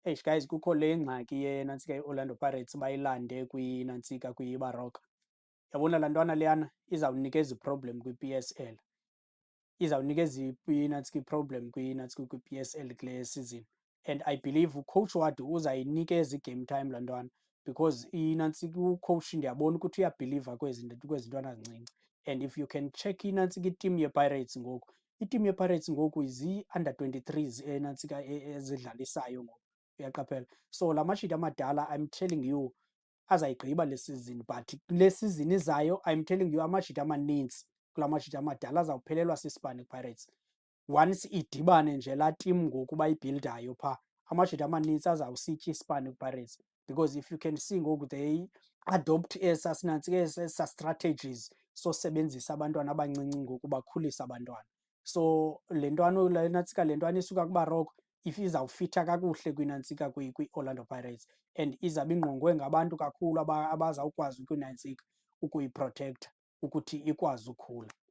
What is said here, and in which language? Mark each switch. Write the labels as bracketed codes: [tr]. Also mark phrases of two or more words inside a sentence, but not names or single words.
[xh] Eish guys, kukho le ngxaki yenantsika iOrlando Pirates bayilande kwinantsika kwiBaroka. Yabona laa ntwana leyana izawunikeza iproblem kwi-P_S_L. Izawunikeza inantsika iproblem kwinantsika kwi-P_S_L kule season. [en] And I believe [xh] ucoach Wade uzayinikeza i- [en] game time [xh] laa ntwana because inantsika ucoach ndiyabona ukuthi uyabhiliva kwezi ntwana zincinci. [en] And if you can check [xh] inantsika iteam yePirates ngoku, iteam yePirates ngoku zii-under 23s enantsika ezidlalisayo ngoku, uyaqaphela. So la mashiti amadala [en] I'm telling you [xh] azayigqiba le season, but kule season izayo [en] I'm telling you [xh] amashiti amanintsi kula mashiti amadala azawuphelelwa sisibane Pirates. Once idibane nje laa team ngoku bayibhildayo phaa, amashiti amanintsi azawusitya isipane Pirates [en] because if you can see [xh] ngoku [en] they adopt [xh] esa sinantsika esa strategies sosebenzisa abantwana abancinci ngoku bakhulise abantwana. So le ntwana nantsika le ntwana isuka kuBaroka if izawufitha kakuhle kwinantsika kwiOrlando Pirates and izawube ingqongwe ngabantu kakhulu abazawukwazi ukunantsika ukuyiprotektha ukuthi ikwazi ukhula.